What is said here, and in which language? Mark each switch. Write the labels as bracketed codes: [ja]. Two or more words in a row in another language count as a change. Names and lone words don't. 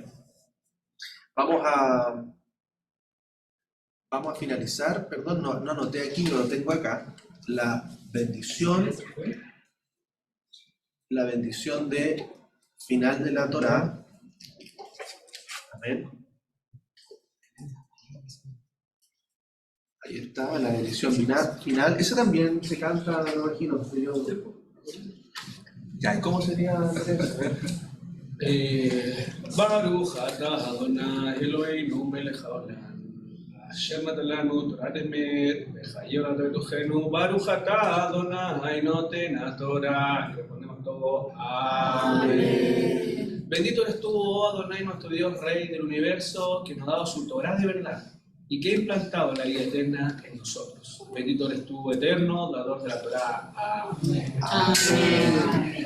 [es] Vamos a finalizar, perdón, no anoté aquí, no lo tengo acá, la bendición de final de la Torá. Amén. Ahí está, la bendición final. Esa también se canta, me imagino. Ya, ¿y cómo sería, Andrés? [he] ברוך אתה אדני אלהינו מלך העולם, אשר נתן לנו תורת אמת, וחייב בתוכנו. ברוך אתה אדני נותן התורה. [es] Respondemos todos, amén. Bendito eres tú, oh Adonai, nuestro Dios, Rey del universo, que nos ha dado su Torah de verdad y que ha implantado la vida eterna en nosotros. Bendito eres tú, eterno, dador de la Torah. Amén. Amén.